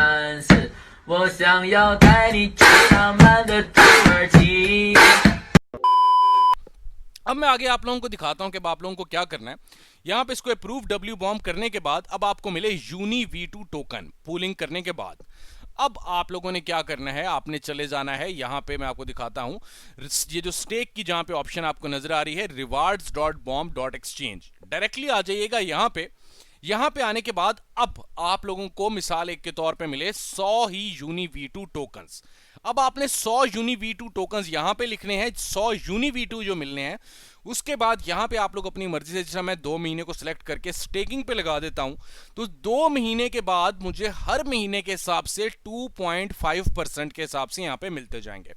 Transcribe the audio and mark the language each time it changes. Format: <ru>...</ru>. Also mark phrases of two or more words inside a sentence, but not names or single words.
<zh>1、2、3、4，我想要带你去浪漫的土耳其。</zh> <hi>अब मैं आगे आप लोगों को दिखाता हूं कि अब आप लोगों को क्या करना है। यहां पे इसको अप्रूव डब्ल्यू बॉम्ब करने के बाद अब आपको मिले यूनी V2</hi> <en>token pooling</en> <hi>करने के बाद। अब आप लोगों ने क्या करना है, आपने चले जाना है, यहां पे मैं आपको दिखाता हूं, ये जो स्टेक की जहां पे ऑप्शन आपको नजर आ रही है rewards.bomb.exchange, डायरेक्टली आ जाइएगा यहां पे। यहां पे आने के बाद अब आप लोगों को मिसाल एक के तौर पे मिले 100 ही यूनी V2 टोकन्स। अब आपने 100 यूनी V2 टोकन्स यहां पे लिखने हैं, 100 यूनी V2 जो मिलने हैं। उसके बाद यहां पे आप लोग अपनी मर्जी से, जैसा मैं 2 महीने को सिलेक्ट करके स्टेकिंग पे लगा देता हूं, तो 2 महीने के बाद मुझे हर महीने के हिसाब से 2.5% के हिसाब से यहां पे मिलते जाएंगे।</hi>